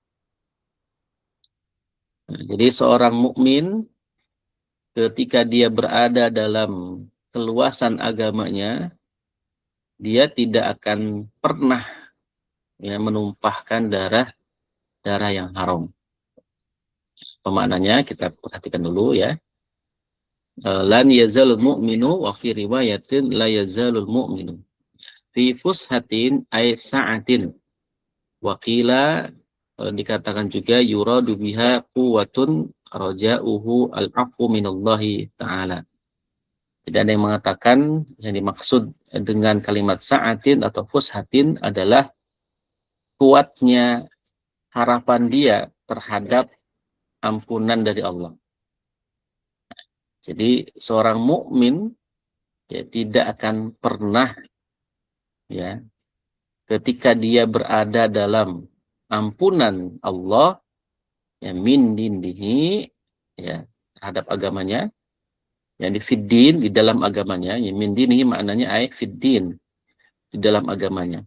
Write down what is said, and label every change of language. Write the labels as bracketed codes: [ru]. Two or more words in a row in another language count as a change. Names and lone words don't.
[id] Nah, jadi seorang mukmin ketika dia berada dalam keluasan agamanya, dia tidak akan pernah ya menumpahkan darah yang haram. Pemaknanya kita perhatikan dulu ya. [ar] لن يزال المؤمن، وفي رواية لا يزال المؤمن في فسحة أي سعة، وقيل [id] dikatakan juga [ar] يراد بها قوة رجائه العفو من الله تعالى. [id] Jadi ada yang mengatakan yang dimaksud dengan kalimat sa'atin atau fushatin adalah kuatnya harapan dia terhadap ampunan dari Allah. Jadi seorang mukmin ya tidak akan pernah ya ketika dia berada dalam ampunan Allah ya [ar] من دينه [id] ya terhadap agamanya, yang di fiddin, di dalam agamanya, ya [ar] من دينه [id] maknanya [ar] أي في الدين, [id] di dalam agamanya.